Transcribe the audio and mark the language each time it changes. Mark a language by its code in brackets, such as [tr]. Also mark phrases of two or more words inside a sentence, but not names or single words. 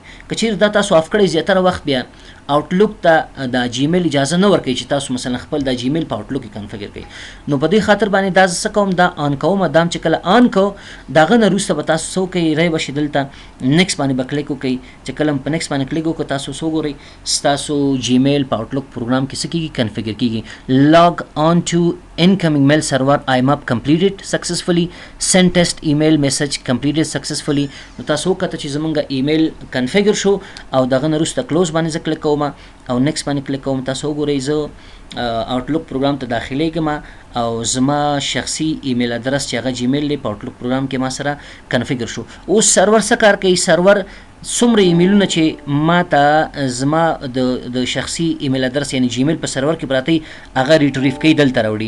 [ps] که چیرې دا تاسو آف کړئ زیاتره وخت بیا آوټلوک ته د جیمیل اجازه نه ورکوي چې تاسو مثلا خپل د جیمیل په آوټلوک کې کنفیګر کړئ. نو په دې خاطر باندې دا څه کوم دا آن کوم دا چې کله آن کو دغه نه وروسته به تاسو څه وکئ ری به شي دلته نیکس باندې به کلیک وکئ. چې کله په نیکس باندې کلیک وکړو تاسو څه وګورئ ستاسو جیمیل په آوټلوک پروګرام کې څه کېږي کنفیګر کېږي. [en] Log on to incoming mail server IMAP completed successfully send test email message completed successfully. [ps] نو تاسو وکړه چې زمونږ ایمیل کنفیګر شو او دغه نه وروسته کلوز باندې زه کلیک کوم او نیکس باندې کلیک کوم. تاسو وګورئ زه آوټلوک پروګرام ته داخلیږم او زما شخصي [en] email address [ps] چې هغه جیمیل دی په آوټلوک پروګرام کې ما سره کنفیګر شو. اوس سرور څه کار کوي سرور څومره ایمیلونه چې ما ته زما د شخصي [en] email address [ps] یعنی جیمیل په سرور کې پراته هغه ریټریف کوي دلته راوړي.